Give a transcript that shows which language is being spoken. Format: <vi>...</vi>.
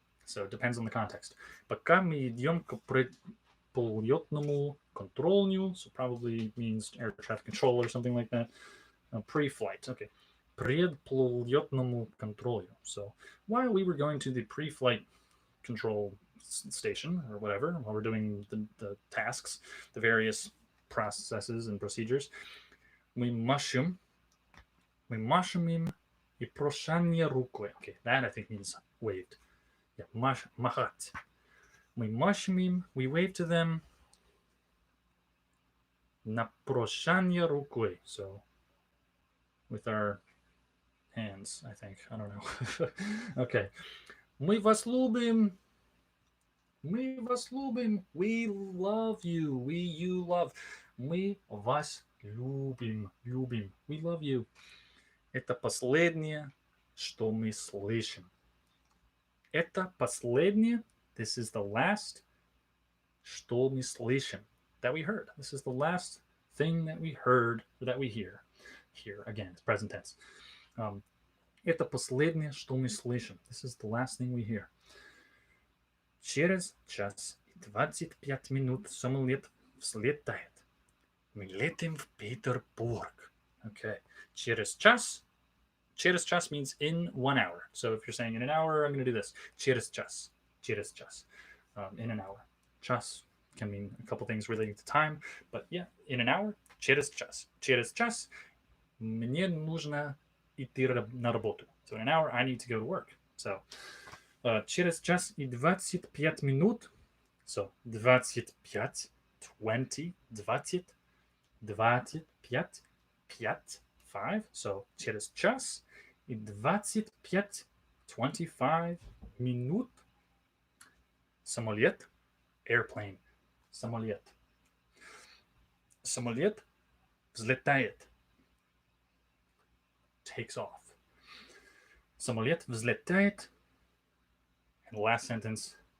<en>So it depends on the context.</en> <ru>Пока мы идем к предполетному контролю,</ru> <en>so probably means air traffic control or something like that. Pre-flight, okay.</en> <ru>Предполетному контролю.</ru> <en>So while we were going to the pre-flight control station or whatever, while we're doing the tasks, the various processes and procedures,</en> <ru>мы машем им и прощание рукой.</ru> <en>Okay, that I think means waved. Yeah, махать.</en> <ru>Мы машем им,</ru> <en>we wave to them.</en> <ru>На прощание рукой.</ru> <en>So, with our hands, I think. I don't know. Okay.</en> <ru>Мы вас любим. Мы вас любим.</ru> <en>We love you. You love.</en> <ru>Мы вас любим.</ru> <en>We love you.</en> <ru>Это последнее, что мы слышим. Это последнее.</ru> <en>This is the last.</en> <ru>Что мы слышим.</ru> <en>That we heard. This is the last thing that we heard, or that we hear. Here, again, it's present tense.</en> <ru>Это последнее, что мы слышим.</ru> <en>This is the last thing we hear.</en> <ru>Через час и 25 минут самолет взлетает. Мы летим в Петербург. Okay. Через час.</ru> <en>Через час means in 1 hour. So if you're saying in an hour, I'm going to do this.</en> <ru>Через час. Через час.</ru> <en>In an hour. Час can mean a couple things relating to time, but yeah, in an hour.</en> <ru>Через час. Через час мне нужно идти на работу.</ru> <en>So in an hour, I need to go to work.</en> <ru>So через час и 25 минут.</ru> <en>So 25, 20, 20, 25, 5. 5.</en> <ru>So через час и 25, 25 минут. Самолет, airplane. Самолет. Самолет взлетает.</ru> <en>Takes off.</en> <ru>Самолет взлетает.</ru> <en>And last sentence.</en>